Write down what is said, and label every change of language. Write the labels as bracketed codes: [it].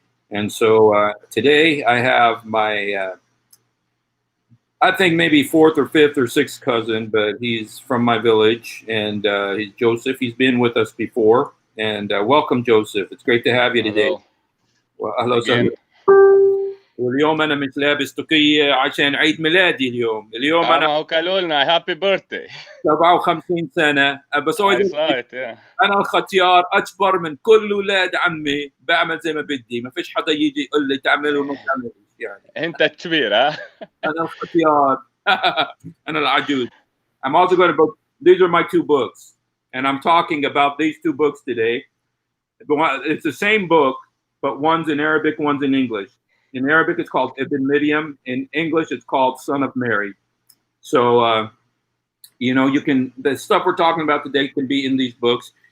[en] And so today I have my, I think maybe fourth or fifth or sixth cousin, but he's from my village, and he's Joseph. He's been with us before. And welcome, Joseph. It's great to have you today. Hello. [ar] واليوم انا مش لابس تقية عشان عيد ميلادي اليوم انا قالوا لنا هابي بيرثدي 57 سنة بس انا الختيار اكبر من كل اولاد عمي، بعمل زي ما بدي، ما فيش حدا يجي يقول لي تعمل وما تعمل يعني. انت الكبير ها؟ انا الختيار. انا العجوز. [en] I'm also going to these are my two books and I'm talking about these two books today. It's the same book but one's in Arabic, one's in English. In Arabic, it's called Ibn Midyam. In English, it's called Son of Mary. So, the stuff we're talking about today can be in these books.